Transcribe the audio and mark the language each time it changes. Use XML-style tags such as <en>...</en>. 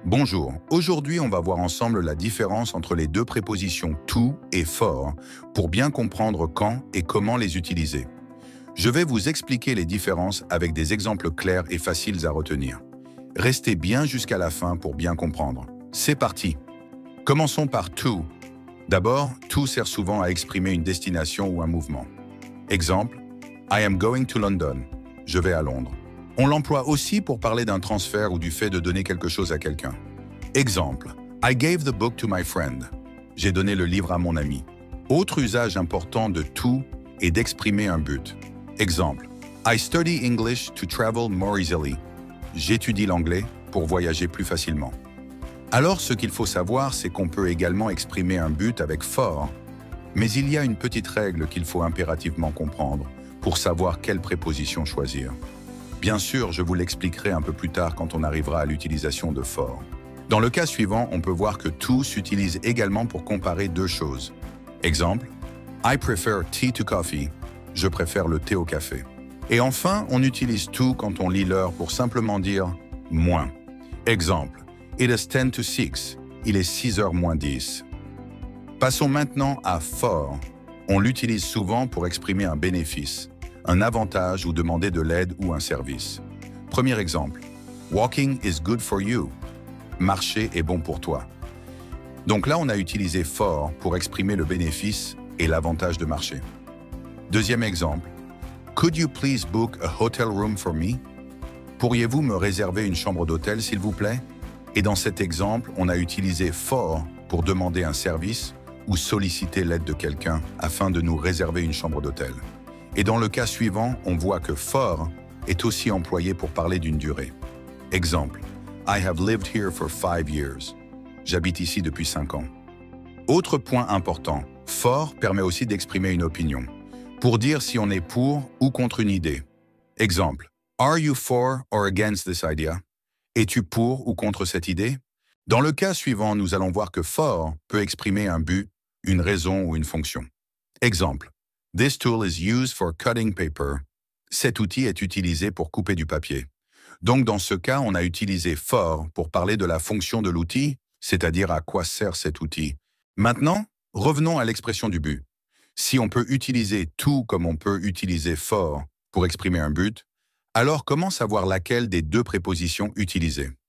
<fr>Bonjour, aujourd'hui on va voir ensemble la différence entre les deux prépositions to et for pour bien comprendre quand et comment les utiliser. Je vais vous expliquer les différences avec des exemples clairs et faciles à retenir. Restez bien jusqu'à la fin pour bien comprendre. C'est parti! Commençons par to. D'abord, to sert souvent à exprimer une destination ou un mouvement. Exemple,</fr> <en>I am going to London.</en> <fr>Je vais à Londres. On l'emploie aussi pour parler d'un transfert ou du fait de donner quelque chose à quelqu'un. Exemple,</fr> <en>I gave the book to my friend.</en> <fr>J'ai donné le livre à mon ami. Autre usage important de to est d'exprimer un but. Exemple,</fr> <en>I study English to travel more easily.</en> <fr>J'étudie l'anglais pour voyager plus facilement. Alors, ce qu'il faut savoir, c'est qu'on peut également exprimer un but avec for, mais il y a une petite règle qu'il faut impérativement comprendre pour savoir quelle préposition choisir. Bien sûr, je vous l'expliquerai un peu plus tard quand on arrivera à l'utilisation de for. Dans le cas suivant, on peut voir que to s'utilise également pour comparer deux choses. Exemple,</fr> <en>I prefer tea to coffee.</en> <fr>Je préfère le thé au café. Et enfin, on utilise to quand on lit l'heure pour simplement dire moins. Exemple,</fr> <en>it is 10 to 6.</en> <fr>Il est 6h moins 10. Passons maintenant à for. On l'utilise souvent pour exprimer un bénéfice, un avantage ou demander de l'aide ou un service. Premier exemple,</fr> <en>walking is good for you.</en> <fr>Marcher est bon pour toi. Donc là, on a utilisé for pour exprimer le bénéfice et l'avantage de marcher. Deuxième exemple,</fr> <en>could you please book a hotel room for me?</en> <fr>Pourriez-vous me réserver une chambre d'hôtel, s'il vous plaît? Et dans cet exemple, on a utilisé for pour demander un service ou solliciter l'aide de quelqu'un afin de nous réserver une chambre d'hôtel. Et dans le cas suivant, on voit que for est aussi employé pour parler d'une durée. Exemple,</fr> <en>I have lived here for 5 years.</en> <fr>J'habite ici depuis 5 ans. Autre point important, for permet aussi d'exprimer une opinion, pour dire si on est pour ou contre une idée. Exemple,</fr> <en>are you for or against this idea?</en> <fr>Es-tu pour ou contre cette idée? Dans le cas suivant, nous allons voir que for peut exprimer un but, une raison ou une fonction. Exemple,</fr> <en>this tool is used for cutting paper.</en> <fr>Cet outil est utilisé pour couper du papier. Donc dans ce cas, on a utilisé for pour parler de la fonction de l'outil, c'est-à-dire à quoi sert cet outil. Maintenant, revenons à l'expression du but. Si on peut utiliser to comme on peut utiliser for pour exprimer un but, alors comment savoir laquelle des deux prépositions utiliser?</fr>